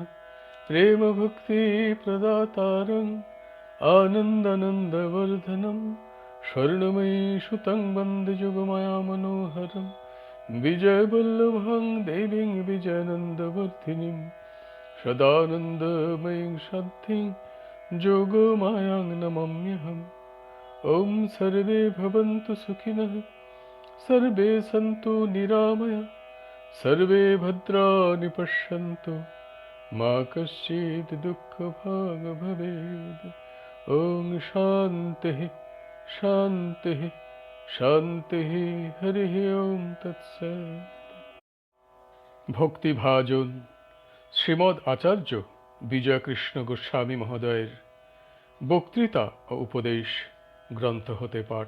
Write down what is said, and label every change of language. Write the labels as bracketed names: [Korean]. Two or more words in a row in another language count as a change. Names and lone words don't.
[Sanskrit] প্রেম ভক্তি প্রদাতারং আনন্দানন্দবর্ধনম স্বর্ণময়ী সুতং বন্দে যুগমায়া মনোহরম বিজয়বল্লভং দেবীং বিজয়ানন্দবর্ধিনীং সদানন্দময়ীং শান্তিং যোগমায়াং নমাম্যহম। ওম সর্বে ভবন্তু সুখিনঃ, সর্বে সন্তু নিরাময়া, সর্বে ভদ্রাণি পশ্যন্তু, মা কশ্চিৎ দুঃখভাগ ভবেৎ। ওম শান্তিঃ শান্তিঃ শান্তিঃ। হরিঃ ওম তৎসৎ। [Bangla] ভক্তিভাজন শ্রীমদ্ আচার্য বিজয়কৃষ্ণ গোস্বামী মহোদয়ের বক্তৃতা ও উপদেশ গ্রন্থ হতে পাঠ।